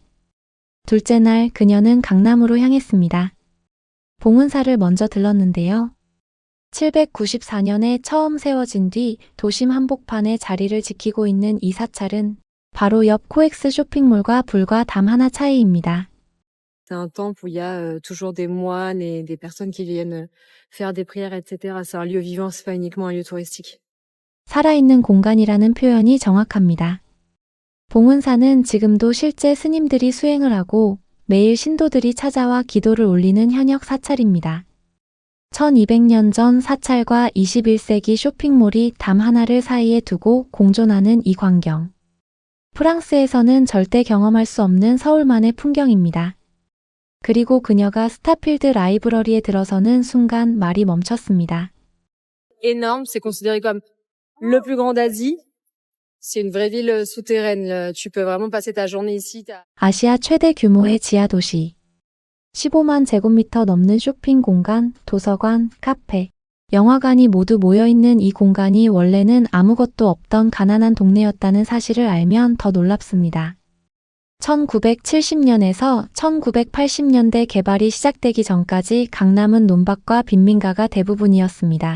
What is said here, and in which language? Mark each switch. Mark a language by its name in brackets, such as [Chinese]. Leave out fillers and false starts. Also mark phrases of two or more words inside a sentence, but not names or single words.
[Korean] 둘째 날 그녀는 강남으로 향했습니다. 봉은사를 먼저 들렀는데요. 794년에 처음 세워진 뒤 도심 한복판에 자리를 지키고 있는 이 사찰은 바로 옆 코엑스 쇼핑몰과 불과 담 하나 차이입니다. [French] C'est un temple où il y a toujours des moines et des personnes qui viennent faire des prières, etc. C'est un lieu vivant, c'est pas uniquement un lieu touristique. [Korean] 살아있는 공간이라는 표현이 정확합니다. 봉은사는 지금도 실제 스님들이 수행을 하고 매일 신도들이 찾아와 기도를 올리는 현역 사찰입니다. 1200년 전 사찰과 21세기 쇼핑몰이 담 하나를 사이에 두고 공존하는 이 광경. 프랑스에서는 절대 경험할 수 없는 서울만의 풍경입니다. 그리고 그녀가 스타필드 라이브러리에 들어서는 순간 말이 멈췄습니다. [French] Énorme, c'est considéré comme le plus grand d'Asie. C'est une vraie ville souterraine. Tu peux vraiment passer ta journée ici. [Korean] 아시아 최대 규모의 지하도시. 15만 제곱미터 넘는 쇼핑 공간, 도서관, 카페, 영화관이 모두 모여있는 이 공간이 원래는 아무것도 없던 가난한 동네였다는 사실을 알면 더 놀랍습니다. 1970년에서 1980년대 개발이 시작되기 전까지 강남은 논밭과 빈민가가 대부분이었습니다.